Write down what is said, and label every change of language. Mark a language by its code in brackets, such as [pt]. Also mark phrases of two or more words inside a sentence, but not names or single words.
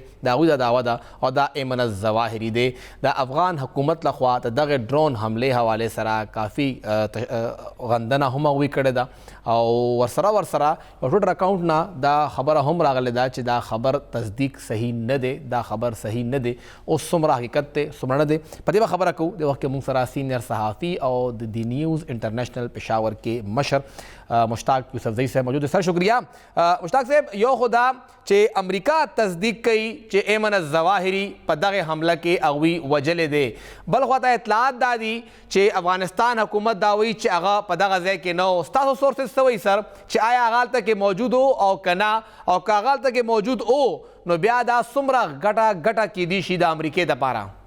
[ps] د هغوی دا دعوه ده او دا ایمن الظواهري دی. د افغان حکومت لخوا د دغه ډرون حملې حوالې سره کافي غندنه هم هغوی کړې ده او ورسره یو [en] twitter account [ps] نه دا خبره هم راغلې ده چې دا خبر تصدیق صحیح نه دی، دا خبر صحیح نه دی. اوس څومره حقیقت دی څومره نه دی په دې به خبره کوو. د وخت کې مونږ سره سینئر صحافي او د دی نیوز انټرنیشنل پېښور کې مشر مشتاق یوسفزئی صاحب موجود ہے. [ur] سر شکریہ. [ps] مشتاق صاحب، یو خدا چې امریکا تصدیق کوي چې ایمن الظواهري په دغه حمله کې هغوی وجلی دی، بل خواته اطلاعات دا دي چې افغانستان حکومت دا وایي چې هغه په دغه ځای کې نه و. ستاسو سورسز څه وایي سر چې آیا هغه هلته کې موجود و او که نه، او که هغه هلته کې موجود و نو بیا دا څومره ګټه کیدی شي د امریکې دپاره؟